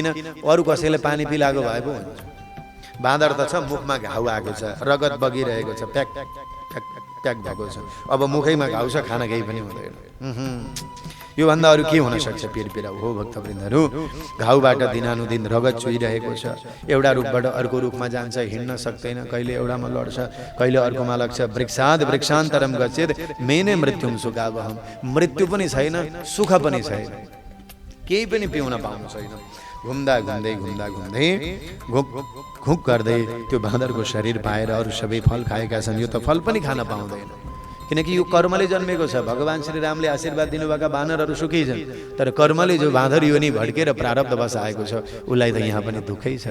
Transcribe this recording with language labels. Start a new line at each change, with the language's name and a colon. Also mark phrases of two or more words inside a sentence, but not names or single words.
Nepali: अरू कसैले पानी पिलाएको भए पो हुन्छ। बाँदर त छ, मुखमा घाउ आएको छ, रगत बगिरहेको छ, प्याक प्याक प्याक भएको छ, अब मुखैमा घाउ छ, खाना केही पनि हुँदैन। योभन्दा अरू के हुन सक्छ? पिरपिरा हो भक्तवृन्दहरू। घाउबाट दिनानुदिन रगत चुइरहेको छ, एउटा रुखबाट अर्को रुखमा जान्छ, हिँड्न सक्दैन, कहिले एउटामा लड्छ, कहिले अर्कोमा लाग्छ।
Sanskrit: वृक्षाद वृक्षान्तरम गच्छेद मेने मृत्युम सुखावहम।
Nepali: मृत्यु पनि छैन, सुख पनि छैन, केही पनि पिउन पाउनु छैन। घुम्दा घुम्दै घुम्दा घुम्दै घुक गर्दै त्यो बाँदरको शरीर पाएर अरू सबै फल खाएका छन्, यो त फल पनि खान पाउँदैन, किनकि यो कर्मले जन्मेको छ। भगवान श्री रामले आशीर्वाद दिनुभएका बानरहरू सुखी छन्, तर कर्मले जो बाँदर योनि भड्केर प्रारब्ध बस आएको छ उसलाई त यहाँ पनि दुःखै छ।